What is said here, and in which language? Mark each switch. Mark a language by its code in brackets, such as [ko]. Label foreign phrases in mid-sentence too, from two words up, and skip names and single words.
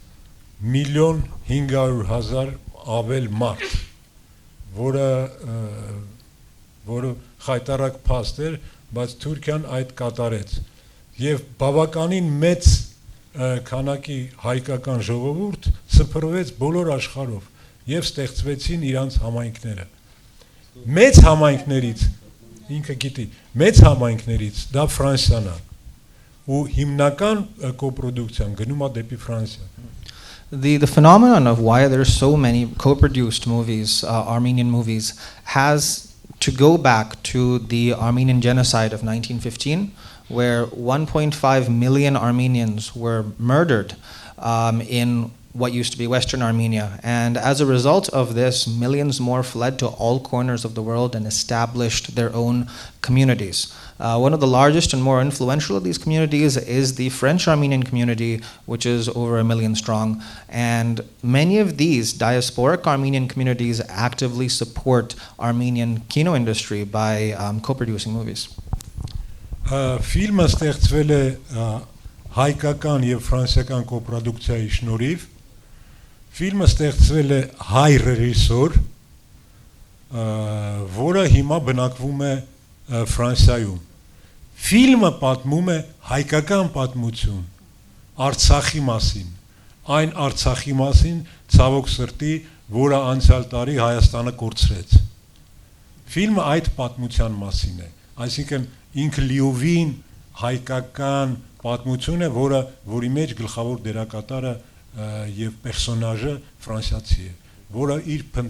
[hy] 1,500,000 ավել մարդ, որը խայտարակ փաստ էր, բայց Թուրքիան այդ կատարեց եւ բավականին մեծ քանակի հայկական ժողովուրդ սփռվեց բոլոր աշխարհով եւ ստեղծվեցին իրանց համայնքները։ Մեծ համայնքներից, ինքը գիտի, մեծ համայնքներից դա Ֆրանսիան է ու հիմնական կոպրոդուկցիան գնում է դեպի Ֆրանսիա։ [en] The phenomenon of why there are so many co-produced movies, Armenian movies, has to go back to the Armenian genocide of 1915, where 1.5 million Armenians were murdered in what used to be Western Armenia. And as a result of this, millions more fled to all corners of the world and established their own communities. One of the largest and more influential of these communities is the French Armenian community, which is over 1 million strong. And many of these diasporic Armenian communities actively support Armenian kino industry by co-producing movies. [hy] Ֆիլմը ստեղծվել է հայկական եւ ֆրանսիական կոպրոդուկցիայի շնորհիվ Ֆիլմը ստեղծվել է հայ ռեժիսոր, որը հիմա բնակվում է Ֆրանսիայում։ Ֆիլմը պատմում է հայկական պատմություն Արցախի մասին, այն Արցախի մասին, ցավոք սրտի, որը անցյալ տարի Հայաստանը կորցրեց։ Ֆիլմը այդ պատմության մասին է, այսինքն ինքը լիովին հայկական պատմություն է, որի մեջ գլխավոր դերակատարը եւ պերսոնաժը ֆրանսիացի է, որը իր